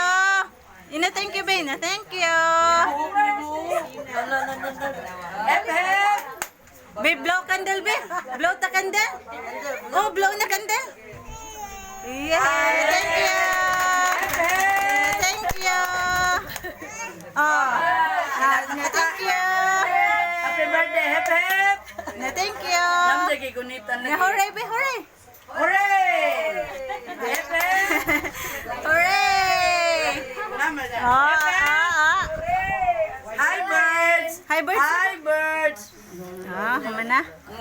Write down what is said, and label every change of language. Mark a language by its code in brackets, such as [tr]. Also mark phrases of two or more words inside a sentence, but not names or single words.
[en] Ina, thank you, Bina. Thank you. Babe, blow candle, babe. Blow the candle. Oh, blow na candle. Yeah, thank you. Thank you. Oh, thank you. Happy birthday, hep hep. Thank you. Namdagi kunitan lagi. Hooray, babe, hooray. Hooray! Hep hep. Hooray. Namdagi. Oh, Hi birds. Hi, birds. Hi birds. Ah, mana?